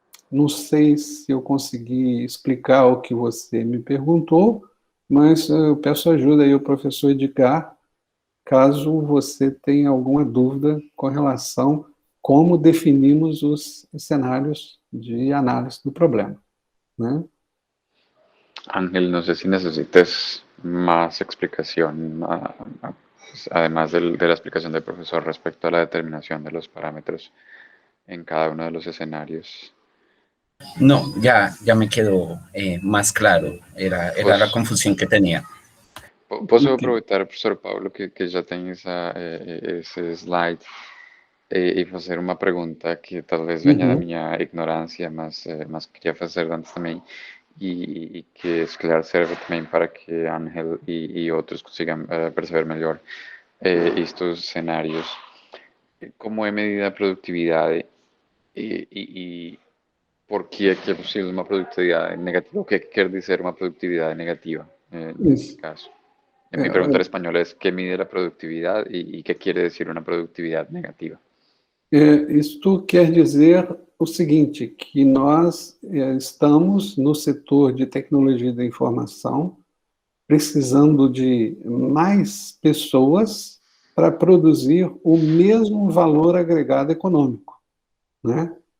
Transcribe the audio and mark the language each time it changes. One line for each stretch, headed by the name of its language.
Portuguese: Não sei se eu consegui explicar o que você me perguntou, mas eu peço ajuda aí ao professor Edgar, caso você tenha alguma dúvida com relação a como definimos os cenários de análise do problema, né?
Spanish: Ángel, no sé si necesites más explicación, además de la explicación del profesor respecto a la determinación de los parámetros en cada uno de los escenarios. No, ya me quedó más claro. Era Pues, la confusión que tenía.
Portuguese: posso Ok. aproveitar, professor Paulo, que já tem esse slide e fazer uma pergunta que talvez venha da minha ignorância, mas queria fazer antes também e que se calhar serve também para que Ángel e outros consigam perceber melhor estes cenários. Como é medida a produtividade e por que é que é possível uma produtividade negativa? O que é que quer dizer uma produtividade negativa nesse Isso. caso?
Spanish: Mi pregunta en español es, ¿qué mide la productividad y qué quiere decir una productividad negativa?
Portuguese: Isto quer dizer o seguinte, que nós estamos no setor de tecnologia da informação precisando de mais pessoas para produzir o mesmo valor agregado econômico, né?